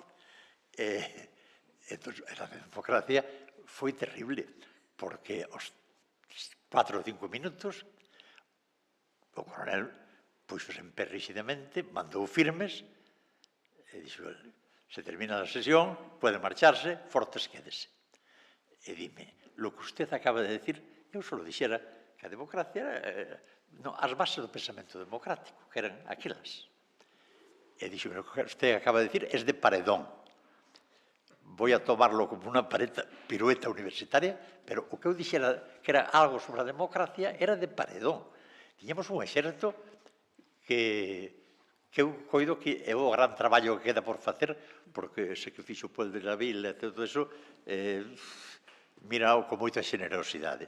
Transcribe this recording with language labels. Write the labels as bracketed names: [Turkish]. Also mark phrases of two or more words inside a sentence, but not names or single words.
[Galician] Entón, a democracia foi terrible, porque aos 4 ou 5 minutos o coronel puxose en pé rígidamente, mandou firmes, e dixo, se termina a sesión, pode marcharse, fortes quédese. E dime, [Spanish] lo que usted acaba de decir, [Galician] eu só dixera que a democracia era as bases do pensamento democrático, que eran aquelas. E dixo, o que [Spanish] usted acaba de decir es de paredón. Voy a tomarlo como [Galician] unha pirueta universitaria, pero o que eu dixera que era algo sobre a democracia era de paredón. Tiñamos un exército que eu coido que é o gran traballo que queda por facer, porque ese que fixo Puel de la Vila e todo eso, mirao con moita generosidade.